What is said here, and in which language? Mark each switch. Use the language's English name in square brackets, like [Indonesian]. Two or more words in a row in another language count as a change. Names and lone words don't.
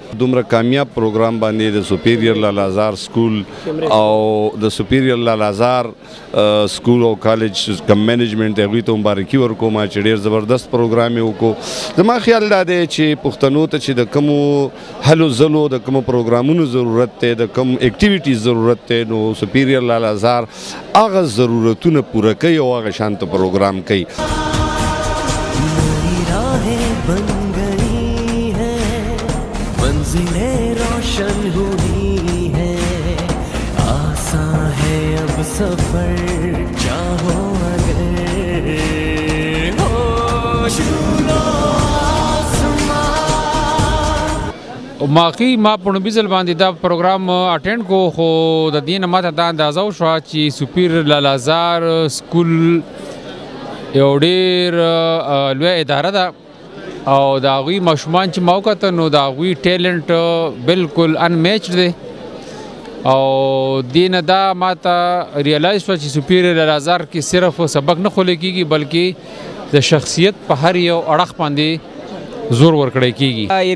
[Pashto] دومره کامیاب پروګرام باندې د سپیریر لالا زار سکول او د سپیریر لالا زار سکول او کالج کم مینجمنټ هغوی ته مبارکي ورکوم چې ډېر زبردست پروګرام یې وکړو زما خیال دا دی چې پښتنو ته چې د کومو هلو ځلو د کومو پروګرامونو ضرورت دی د کوم اکټیویټیز ضرورت دی نو سپیریر لالا زار هغه ضرورتونه پوره کوي او هغه شانته پروګرام کوي [Urdu] بن گئی ہے منزلیں روشن ہوئی ہے آسان ہے اب سفر چاہو اگر حوصلو [Pashto] ماقی ما په نوبي ځل باندې دا پروګرام اټینډ کو خو د دې نه ماته دا اندازه وشوه چې سپیر لالا زار سکول یو ډېر لویه اداره ده او د هغوی ماشومان چې ما وکتل نو د هغوی ټیلنټ بالکل انمیچډ دی او دې نه دا ماته ریالایز شوه چې سپیر لالا زار کې صرف سبق نه خولی کېږي بلکې د شخصیت په هر یو اړخ باندې زور ورکړی کېږي